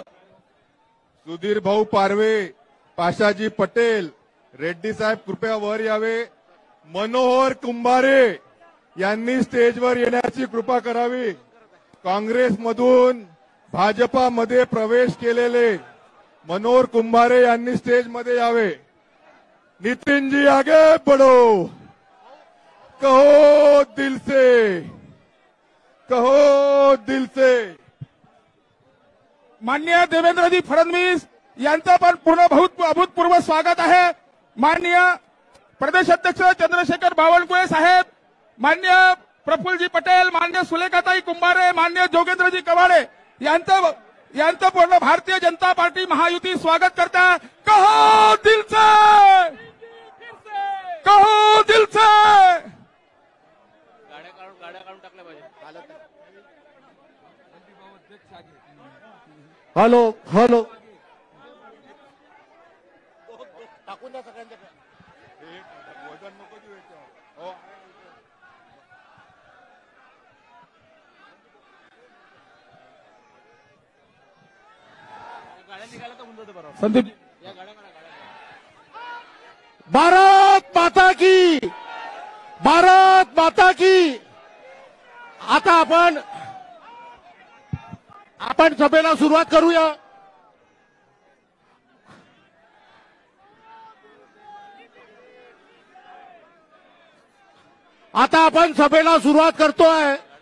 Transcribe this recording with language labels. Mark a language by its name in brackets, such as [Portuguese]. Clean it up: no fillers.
[Marathi] सुधीर भाऊ पारवे, पाशाजी पटेल, रेड्डी साहेब कृपया वर यावे। मनोहर कुंभारे यांनी स्टेजवर येण्याची कृपा करावी। काँग्रेसमधून भाजपामध्ये प्रवेश केलेले मनोहर कुंभारे यांनी स्टेजमध्ये यावे। [Hindi] नितिनजी आगे बढ़ो, कहो दिल से, कहो दिल से। [Marathi] माननीय देवेंद्रजी फडणवीस यांचं पण पूर्ण अभूतपूर्व स्वागत आहे। माननीय प्रदेश अध्यक्ष चंद्रशेखर बावनकुळे साहेब, माननीय प्रफुल्लजी पटेल, माननीय सुलेखाताई कुंभारे, माननीय जोगेंद्रजी कवाडे यांचं पूर्ण भारतीय जनता पार्टी महायुती स्वागत करता। [Hindi] कहो दिल से, कहो दिल से। हॅलो हॅलो [Marathi] टाकून द्या सगळ्यांच्याकडे। वजन नको देऊ याच्यावर। संदीप [Hindi] भारत माता की, भारत माता की। [Marathi] आता आपण सभेला सुरुवात करूया। आता आपण सभेला सुरुवात करतोय।